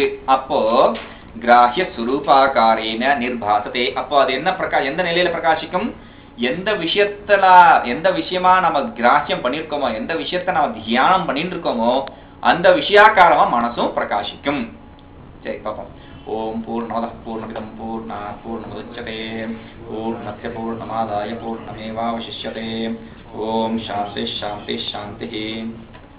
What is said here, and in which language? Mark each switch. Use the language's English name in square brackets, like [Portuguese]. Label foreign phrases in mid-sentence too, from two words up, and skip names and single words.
[Sanskrit] அப்போ ग्राह्य स्वरूपाकारेण निर्भासते. [Tamil] அப்போ அது என்ன எந்த நிலையில பிரகாசிக்கும்? எந்த விஷயமா நம்ம கிராஹ்யம் பண்ணிருக்கோமோ, எந்த விஷயத்த நம்ம தியானம் பண்ணிட்டு இருக்கோமோ அந்த விஷயாக்காரமா மனசும் பிரகாசிக்கும். சரி பாப்போம். [Sanskrit] ॐ पूर्णमदः पूर्णमिदम् पूर्णात् पूर्णमुदच्यते पूर्णस्य पूर्णमादाय पूर्णमेवावशिष्यते. ॐ शान्तिः शान्तिः शान्तिः.